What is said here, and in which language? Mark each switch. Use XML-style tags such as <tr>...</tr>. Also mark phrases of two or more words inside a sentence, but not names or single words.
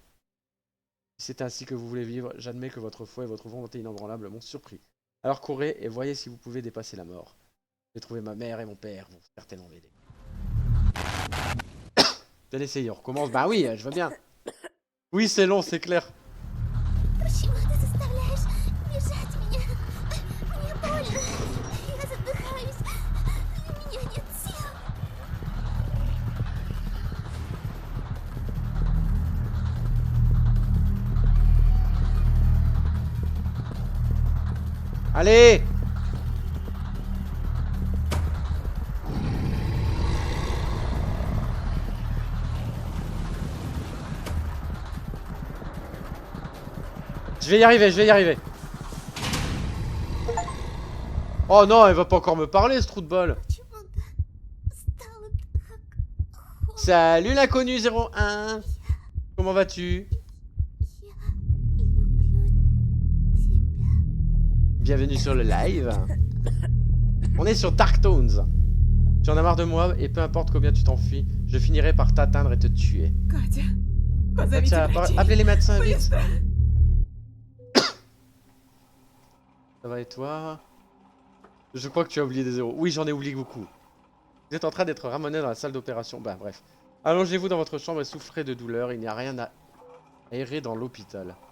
<fr>Si c'est ainsi que vous voulez vivre, j'admets que votre foi et votre volonté inébranlable m'ont surpris. Alors courez et voyez si vous pouvez dépasser la mort. J'ai trouvé ma mère et mon père vont certainement m'aider. Bien essayé, on recommence. Bah oui, je veux bien. Oui, c'est long, c'est clair.</fr> <ru>Почему ты заставляешь бежать меня? Мне больно. Я задыхаюсь. У меня нет сил.</ru> <fr>Allez! Je vais y arriver, je vais y arriver. Oh non, elle va pas encore me parler, ce trou de balle.</fr> <ru>Почему-то стало так холодно.</ru> <fr>Salut l'inconnu 01. Comment vas-tu?</fr> <ru>Я люблю тебя.</ru> <fr>Bienvenue sur le live. On est sur Darktones. Tu en as marre de moi et peu importe combien tu t'enfuis, je finirai par t'atteindre et te tuer.</fr> <ru>Катя, позовите</ru> <fr>Tiens,</fr> <ru>врачей.</ru> <fr>appelez les médecins vite.</fr> <ru>Быстро.</ru> <fr>Ça va et toi? Je crois que tu as oublié des zéros. Oui, j'en ai oublié beaucoup. Vous êtes en train d'être ramené dans la salle d'opération. Bah bref. Allongez-vous dans votre chambre et souffrez de douleur. Il n'y a rien à errer dans l'hôpital.</fr>